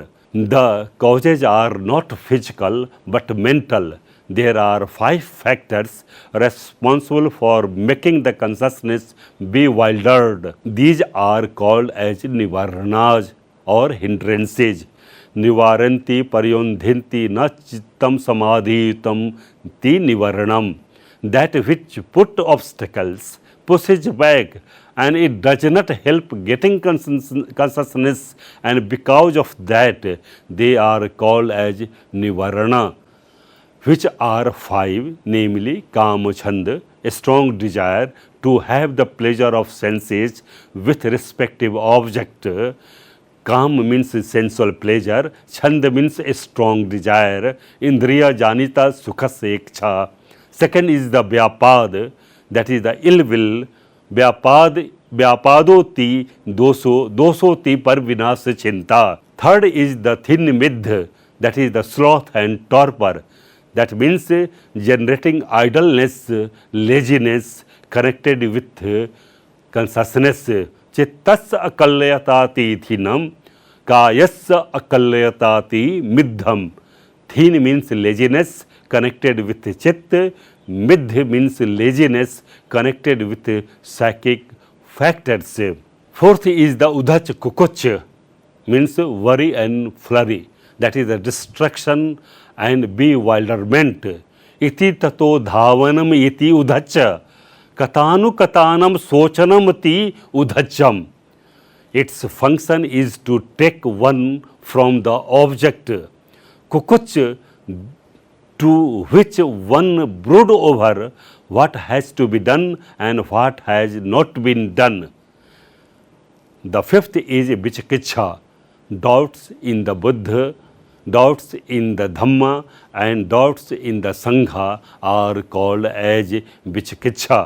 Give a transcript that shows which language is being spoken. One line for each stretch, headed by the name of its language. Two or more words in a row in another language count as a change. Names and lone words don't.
English: The causes are not physical but mental. There are 5 factors responsible for making the consciousness bewildered. These are called as nivaranas or hindrances.
Pali: Nivaranti paryondhinti na chittam samadhitam ti nivaranam.
English: That which put obstacles, pushes back, and it does not help getting consciousness, and because of that they are called as nivarana, which are 5, namely
Pali: kama chanda,
English: a strong desire to have the pleasure of senses with respective object. Kam means sensual pleasure, chanda means a strong desire,
Sanskrit: indriya janita sukha iksha.
English: Second is the vyapad, that is the ill will,
Pali: vyapadoti dosoti par vinas chinta.
English: Third is the
Pali: thin midh,
English: that is the sloth and torpor. That means generating idleness, laziness connected with consciousness.
Pali: Chittasya akalyatati thinam, kayasya akalyatati middham.
English: Thin means laziness connected with chit, midh means laziness connected with psychic factors. Fourth is the
Pali: udhach kukuch,
English: means worry and flurry, that is the distraction and bewilderment.
Pali: Iti tato dhavanam iti udhacha, katanu katanam sochanam ti udhacham.
English: Its function is to take one from the object. Kukuch, to which one brood over what has to be done and what has not been done. The fifth is vichikiccha, doubts in the Buddha, doubts in the Dhamma, and doubts in the Sangha are called as vichikiccha.